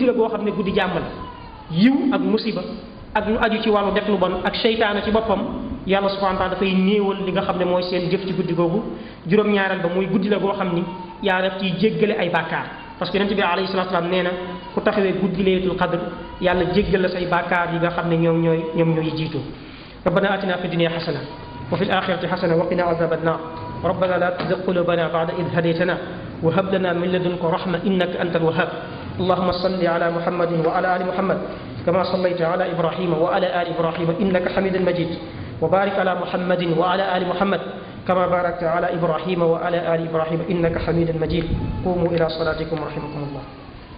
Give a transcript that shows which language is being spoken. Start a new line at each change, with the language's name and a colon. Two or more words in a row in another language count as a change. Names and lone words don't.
Wolof: la boo xam ne guddi jàmm la yiw ak musiba ak lu aju ci wàllu def lu bon ak seytaane ci boppam yàlla
Arabic: سبحانه وتعالى
Wolof: dafay néewal li nga xam ne mooy seen jëf ci guddi googu juróom-ñaareel ba mooy guddi la boo xam ni yàlla daf ciy jéggale ay bàkkaar
French: parce que
Wolof: yonent bi
Arabic: عليه الصلاة والسلام
Wolof: nee na ku taxawee guddi Laylatul Qadr yàlla jéggal la say bàkkaar yi nga xam ne ñoom ñooy jiitu
Arabic: ربنا آتنا في الدنيا حسنة وفي الآخرة حسنة وقنا عذاب النار ربنا لا تزغ قلوبنا بعد إذ هديتنا وهب لنا من لدنك رحمة إنك أنت الوهاب اللهم صل على محمد وعلى آل محمد كما صليت على إبراهيم وعلى آل إبراهيم إنك حميد مجيد وبارك على محمد وعلى آل محمد كما باركت على إبراهيم وعلى آل إبراهيم إنك حميد مجيد قوموا إلى صلاتكم رحمكم الله